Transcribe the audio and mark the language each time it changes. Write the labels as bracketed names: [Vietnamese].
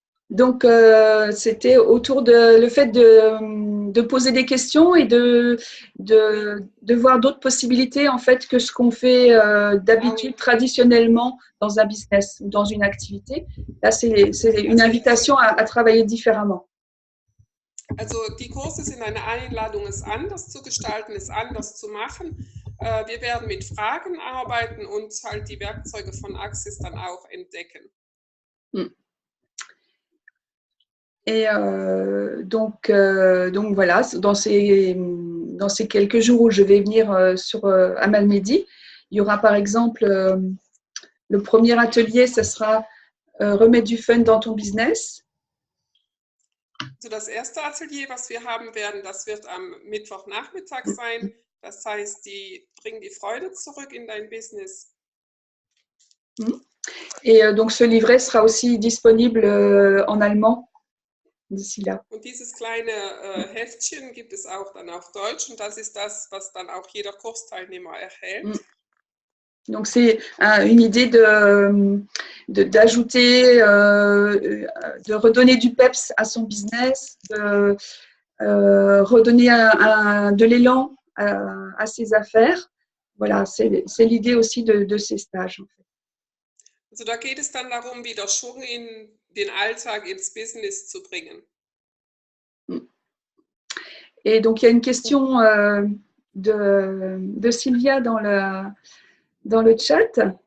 [French] Donc, c'était autour de le fait de poser des questions et de voir d'autres possibilités en fait que ce qu'on fait d'habitude traditionnellement dans un business ou dans une activité. Là, c'est une invitation à travailler différemment. [German] Also die Kurse sind eine Einladung, es anders zu gestalten, es anders zu machen. Wir werden mit Fragen arbeiten und halt die Werkzeuge von Axis dann auch entdecken. [French] Et donc voilà, dans ces quelques jours où je vais venir sur Amal Mehdi, il y aura par exemple le premier atelier, ce sera remettre du fun dans ton business. [German] Also das erste Atelier, was wir haben werden, das wird am Mittwochnachmittag sein. Das heißt, die bringen die Freude zurück in dein Business. [French] Et donc ce livret sera aussi disponible en allemand d'ici là. [German] Und dieses kleine Heftchen gibt es auch dann auf Deutsch und das ist das, was dann auch jeder Kursteilnehmer erhält. [French] Donc c'est une idée d'ajouter, de redonner du peps à son business, de redonner de l'élan à ses affaires. Voilà, c'est l'idée aussi de ces stages. En fait. [German] Also da geht es dann darum, wieder Schwung in den Alltag, ins Business zu bringen. [French] Et donc il y a une question de Sylvia dans le chat.